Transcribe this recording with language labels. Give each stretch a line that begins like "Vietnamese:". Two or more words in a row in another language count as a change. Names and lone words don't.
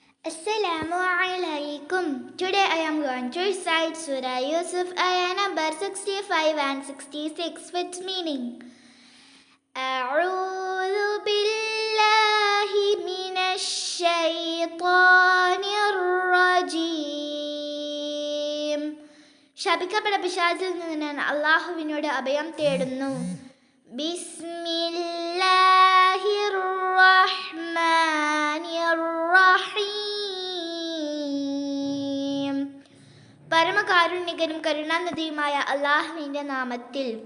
Arabic: السلام عليكم.
English: Today I am going to recite Surah Yusuf, ayah number 65 and 66 with meaning.
Arabic: أعوذ بالله من الشيطان الرجيم.
Malayalam: ശപിക്കപ്പെട്ട പിശാചിൽ നിന്ന് ഞാൻ അല്ലാഹുവിനോട് അഭയം തേടുന്നു.
Arabic: بسم الله الرحمن الرحيم.
Malayalam: പരമകാരുണികനും കരുണാനിധിയുമായ അല്ലാഹുവിന്റെ നാമത്തിൽ.